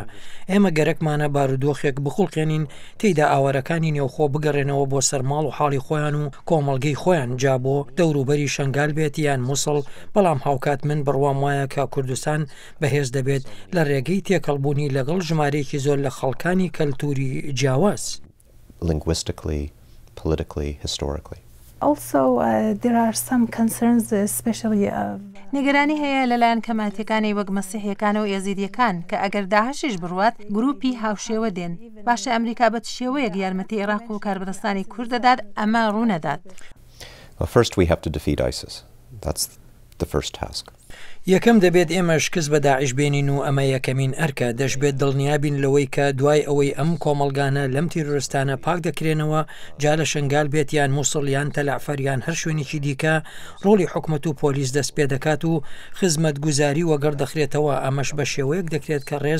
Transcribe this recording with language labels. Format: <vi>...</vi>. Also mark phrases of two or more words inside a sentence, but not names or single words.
<ckb>ئێمە گەرەکمانە بارودۆخێک بخڵقێنین تێیدا ئاوارەکانی نێوخۆ بگەڕێنەوە بۆ سەرماڵ و حاڵی خۆیان و کۆمەڵگەی خۆیان جا بۆ دەوروبەری شنگال بێت یان مووسڵ. بەڵام هاوکات من بڕوام وایە کە کوردستان بەهێز دەبێت لە ڕێگەی تێکەڵبوونی لەگەڵ ژمارەیەکی زۆر لە خەڵکانی کەلتوری جیاواز.</ckb> <en>Linguistically, politically, historically. Also, there are some concerns, especially</en> <ckb>نیگەرانی هەیە لەلایەن کەماتیەکانی وەک مەسیحیەکان و یەزیدیەکان کە ئەگەر داهشیش بڕوات گروپی هاوشێوە دێن. باشە ئەمریکا بە شێوەیەک یارمەتی عێراق و کاربەدەستانی کورد دەدات ئەمە ڕوونەدات.</ckb> <en>Well, first we have to defeat ISIS. That's the first task.</en> <ckb>یەکەم دەبێت ئێمە شکست بە داعش بێنین و ئەمە یەکەمین ئەرکە دەشبێت دڵنیابین لەوەی کە دوای ئەوەی ئەم کۆمەلگانە لەم تیرۆریستانە پاک دەکرێنەوە جا لە شنگال بێت یان مووسڵ یان تەلعفەر یان هەر شوێنێکی دیکە ڕۆڵی حکومەت و پۆلیس دەست پێ دەکات و خزمەت گوزاری وەگەڕ دەخرێتەوە ئەمەش بە شێوەیەک دەکرێت کە ڕێز</ckb>